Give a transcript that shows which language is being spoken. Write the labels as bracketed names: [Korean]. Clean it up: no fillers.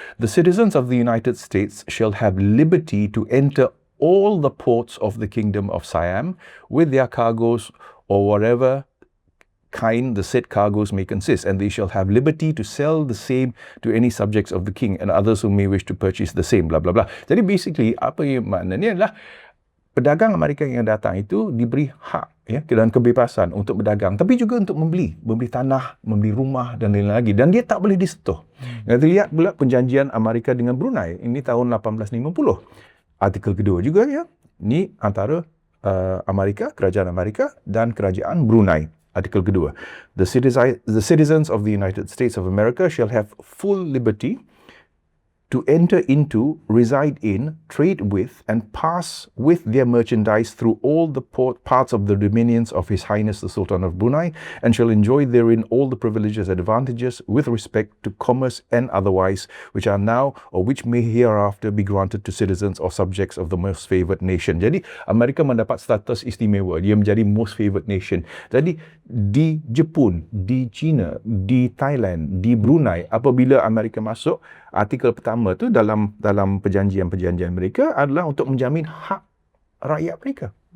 [English] The citizens of the United States shall have liberty to enter all the ports of the Kingdom of Siam with their cargoes or whatever kind the said cargoes may consist, and they shall have liberty to sell the same to any subjects of the king and others who may wish to purchase the same, blah blah blah. [Malay] Jadi basically apa yang maknanya adalah pedagang Amerika yang datang itu diberi hak dan kebebasan untuk berdagang, tapi juga untuk membeli tanah, membeli rumah dan lain-lain lagi, dan dia tak boleh disentuh. Kita lihat pula perjanjian Amerika dengan Brunei ini tahun 1850. Artikel kedua juga ni antara kerajaan Amerika dan kerajaan Brunei. Artikel kedua. [English] The citizens of the United States of America shall have full liberty to enter into, reside in, trade with, and pass with their merchandise through all the parts of the dominions of His Highness the Sultan of Brunei, and shall enjoy therein all the privileges and advantages with respect to commerce and otherwise, which are now or which may hereafter be granted to citizens or subjects of the most favoured nation. [Malay] Jadi, Amerika mendapat status istimewa. Dia menjadi most favoured nation. Jadi, di Jepun, di China, di Thailand, di Brunei, apabila Amerika masuk, artikel pertama tu dalam perjanjian mereka adalah untuk menjamin hak rakyat mereka.